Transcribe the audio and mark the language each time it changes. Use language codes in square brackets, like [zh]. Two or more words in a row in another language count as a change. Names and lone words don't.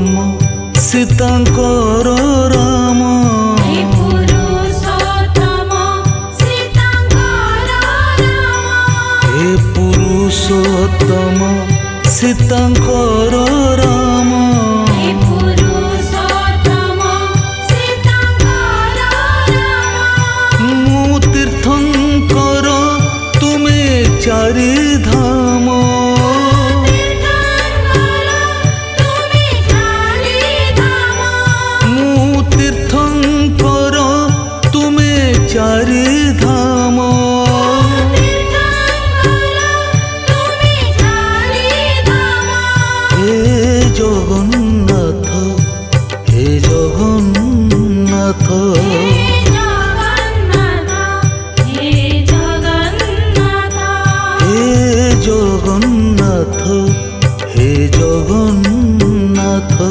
[bn] সীতাঙ্কর রাম, হে পুরুষোত্তম সীতাঙ্কর রাম। [or] ମୁଁ ତୀର୍ଥଙ୍କର ତୁମେ ଚାରି ଧାମ। ମୁଁ ତୀର୍ଥଙ୍କର ତୁମେ ଚାରି ଧାମ। [bn] হে জগন্নাথ, হে জগন্নাথ, হে জগন্নাথ, হে জগন্নাথ।